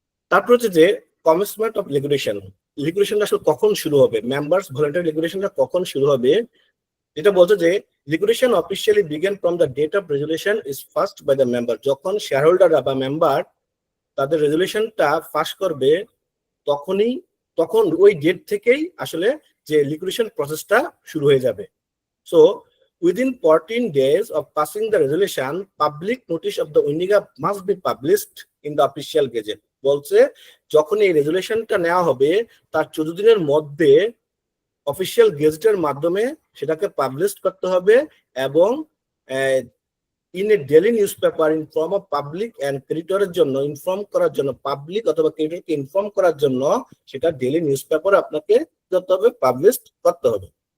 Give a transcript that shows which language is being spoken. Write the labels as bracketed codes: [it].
[bn] তারপর হচ্ছে যে কমেন্সমেন্ট অফ লিকুইডেশন। লিকুইডেশনটা আসলে কখন শুরু হবে, মেম্বার্স ভলান্টারি লিকুইডেশনটা কখন শুরু হবে, যেটা বলছে যে [en] Liquidation officially begin from the date of resolution is first by the member. [bn] যখন শেয়ার হোল্ডাররা বা মেম্বার তাদের রেজুলেশনটা পাস করবে তখন ওই ডেট থেকেই আসলে যে লিকুইডেশন প্রসেসটা শুরু হয়ে যাবে। [en] So within 14 days of passing the resolution, public notice of the winding up must be published in the official gazette. [bn] বলছে যখন এই রেজুলেশনটা নেওয়া হবে তার 14 দিনের মধ্যে অফিসিয়াল গেজেটের মাধ্যমে সেটাকে পাবলিশ করতে হবে এবং [en] in a daily newspaper in form of public [bn] and ক্রেডিটরের জন্য ইনফর্ম করার জন্য, পাবলিক অথবা ক্রেডিটরকে ইনফর্ম করার জন্য সেটা ডেইলি নিউজ পেপারে আপনাকে করতে হবে, পাবলিশ করতে হবে।